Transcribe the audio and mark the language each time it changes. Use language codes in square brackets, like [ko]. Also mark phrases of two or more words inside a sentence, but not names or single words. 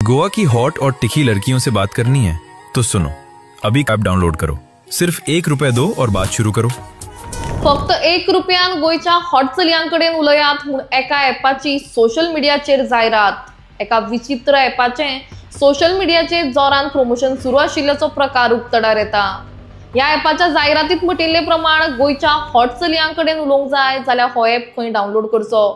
[hi] गोवा की हॉट और तिखी लड़कियों से बात करनी है तो सुनो, अभी [en] app download [hi] करो। सिर्फ ₹1 दो और बात शुरू करो। [kok] फक्त ₹1 गोयच्या हॉट चलयांकडेन उलयात म्हूण एका ॲपाची [en] social mediachear [kok] जायरात। एका विचित्र ॲपाचे [en] social mediachear [kok] जोरान प्रमोशन सुरू आशिल्ल्याचो प्रकार उक्तडार येता। ह्या ॲपाच्या जायरातीत म्हटिल्ले प्रमाण गोयच्या हॉट चलयांकडेन उलोवंक जाय जाल्यार हो ॲप खंय डाउनलोड करचो।